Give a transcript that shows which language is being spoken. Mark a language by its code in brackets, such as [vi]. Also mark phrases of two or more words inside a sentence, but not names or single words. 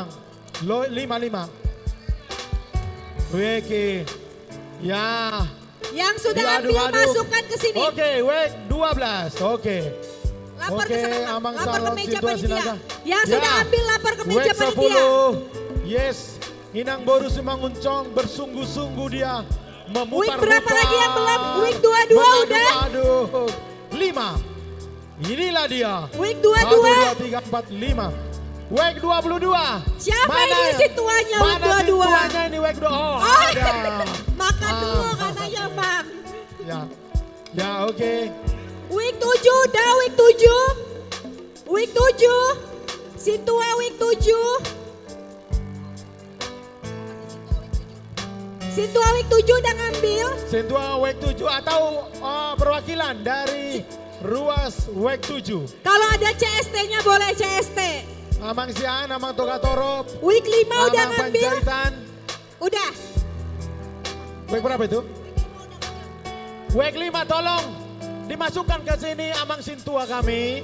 [id] 5. Oke. Ya. Yang sudah ambil Diaduk-aduk. masukkan ke sini. Oke, WEG 12. Oke. Lapor ke Oke, sana. Amang Lapor ke calon meja Situa panitia. silakan. Yang Ya. sudah ambil lapor ke meja WEG panitia. 10. Yes. Inang Boru Simanguncong bersungguh-sungguh dia Week memutar berapa lagi yang belum? Week 22 udah. Aduh, 5. Inilah dia. Week 1, 22. 2, 3, 4, 5. Week 22. Siapa Mana ini ya? situanya week Mana 22? situanya ini week 22? Oh, ada. Makan dulu katanya Bang. Ya, ya oke. Week 7 udah, week 7. Week 7. Situa week 7. Situa week 7 udah ngambil. Sentua week 7 atau perwakilan dari Ruas week 7. Kalau ada CST-nya boleh CST. Amang Sian, Amang Tokatorop, Week 5 udah Amang ngambil. Panjaitan. Udah. Week berapa itu? Week 5 tolong dimasukkan ke sini Amang Sintua kami.